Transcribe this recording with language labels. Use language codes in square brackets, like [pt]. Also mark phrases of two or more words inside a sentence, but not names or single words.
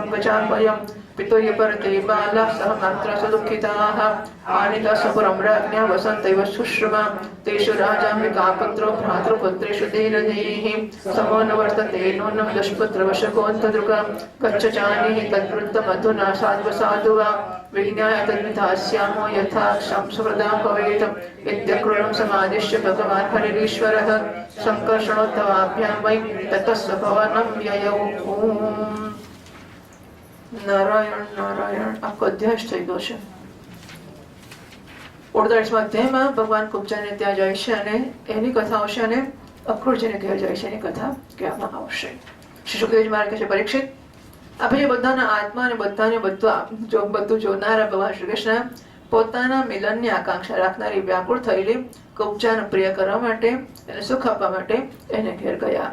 [sa] गजाह्वयम् पितुः परते बालाः सह मात्रा सुदुःखिताः आनीता सपुरं राज्ञा वसन्तैव शुश्रुमा तेषु राजाम्बिकापुत्रो भ्रातृपुत्रेषु दीनधीः समो न वर्तते नूनं दुष्पुत्रवशकोऽन्तदृगं गच्छ चानीहि तद्वृत्तमधुना साध्व वा विज्ञाय तद्विधास्यामो यथा क्षं भवेत् इत्यक्रूरं समादिश्य भगवान् हरिरीश्वरः संकर्षणोत्तवाभ्यां वै ततः स्वभवनं व्ययौ [hi] नारायण नारायण आपको अध्याय [gu] થઈ ગયો છે 48મા અધ્યાયમાં ભગવાન કુબ્જાને ત્યાં જાય છે અને એની કથા આવશે અને અક્રૂરજીને કહેવા જાય છે એની કથા કહેવામાં આવશે. શ્રી સુખદેવજી મહારાજ કહે છે પરીક્ષિત આપણે બધાના આત્મા અને બધાને બધું જોનારા ભગવાન શ્રી કૃષ્ણ પોતાના મિલનની આકાંક્ષા રાખનારી વ્યાકુળ થયેલી કુબ્જાને પ્રિય કરવા માટે એને સુખ આપવા માટે એને ઘેર ગયા.